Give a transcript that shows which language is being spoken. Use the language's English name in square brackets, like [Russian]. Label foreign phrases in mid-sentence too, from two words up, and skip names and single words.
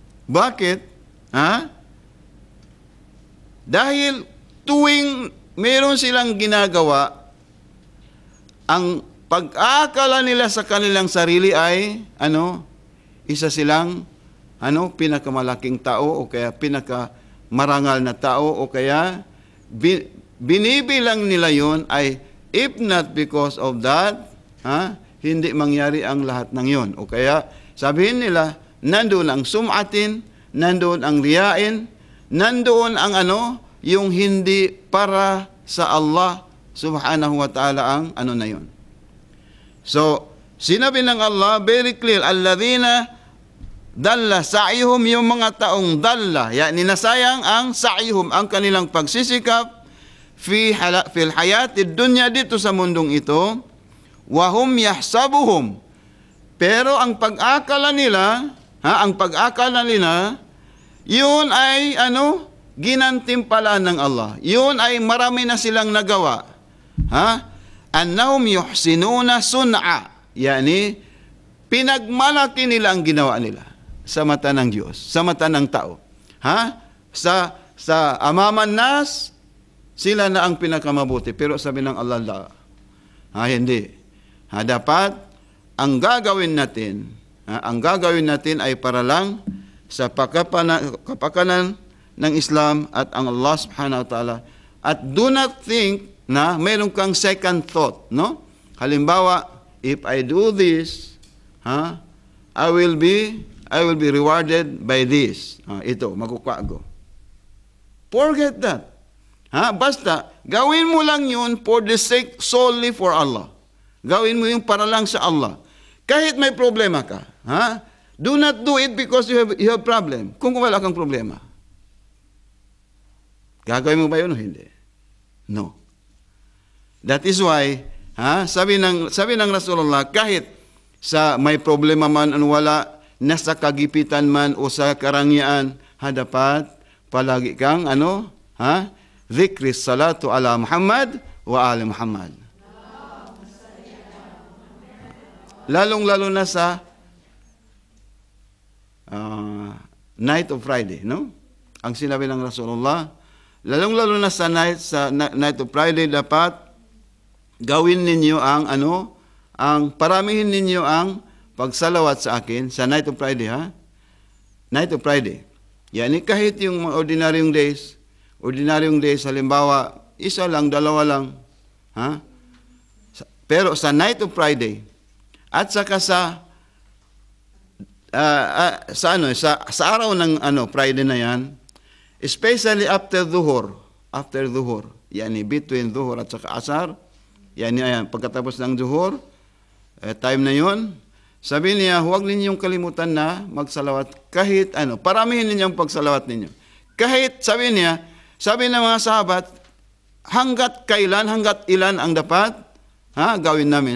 [Filipino] Dahil tuwing meron silang ginagawa, ang pag-aakala nila sa kanilang sarili ay isa silang pinakamalaking tao o kaya pinakamarangal na tao o kaya binibilang nila yon ay [English] if not because of that, [Filipino] hindi mangyari ang lahat ng yon. O kaya sabihin nila, nandoon ang sum'atin, nandoon ang riyain, nandoon ang yung hindi para sa Allah [Arabic] subhanahu wa ta'ala [Filipino] ang na yun. So, sinabi ng Allah, very clear, [Arabic] alladhina dalla sa'yuhum, [Filipino] yung mga taong dalla, yani nasayang ang sa'yuhum, ang kanilang pagsisikap, [Arabic] fil hayatid dunya, [Filipino] dito sa mundong ito, [Arabic] wahum yahsabuhum, [Filipino] pero ang pag-akala nila, yun ay ginantimpalaan ng Allah. Yun ay marami na silang nagawa. [Arabic] Annahum yuhsinuna sun'a. [Filipino] Yani, pinagmalaki nila ang ginawa nila sa mata ng Diyos, sa mata ng tao. Sa amaman nas, sila na ang pinakamabuti. Pero sabi ng Allah, hindi. Dapat, ang gagawin natin ay para lang sa kapakanan ng Islam at ang Allah [Arabic] subhanahu wa ta'ala. [English] At do not think [Filipino] na mayroon kang [English] second thought, no? Halimbawa, if I do this, I will be rewarded by this. [Filipino] Ito, makukuha ko. [English] Forget that. [Filipino] Basta, gawin mo lang yun [English] for the sake solely for Allah. [Filipino] Gawin mo yun para lang sa Allah. Kahit may problema ka, [English] do not do it because you have problem. [Filipino] Kung wala kang problema. Gagawin mo ba yun o hindi? [English] No. That is why, [Filipino] sabi ng Rasulullah, kahit sa may problema man o wala, nasa kagipitan man o sa karangyaan, dapat palagi kang [Arabic] zikri salatu ala Muhammad wa ali Muhammad. [Filipino] Lalong-lalo na sa [English] night of Friday, [Filipino] no? Ang sinabi ng Rasulullah, lalong-lalo na sa [English] night of Friday, [Filipino] dapat gawin ninyo ang paramihin ninyo ang pagsalawat sa akin sa [English] night of Friday, Night of Friday. [Filipino] Yani kahit yung ordinaryong days, halimbawa, isa lang, dalawa lang, Pero sa [English] night of Friday, [Filipino] at saka sa araw ng Friday na yan, [English] especially after [Filipino] dhuhr, yani between dhuhr at saka asar, yani pagkatapos ng dhuhr, time na yon, sabi niya, huwag ninyong kalimutan na magsalawat kahit paramihin ninyong pagsalawat ninyo. Kahit, sabi ng mga sahabat, hanggat ilan ang dapat gawin namin.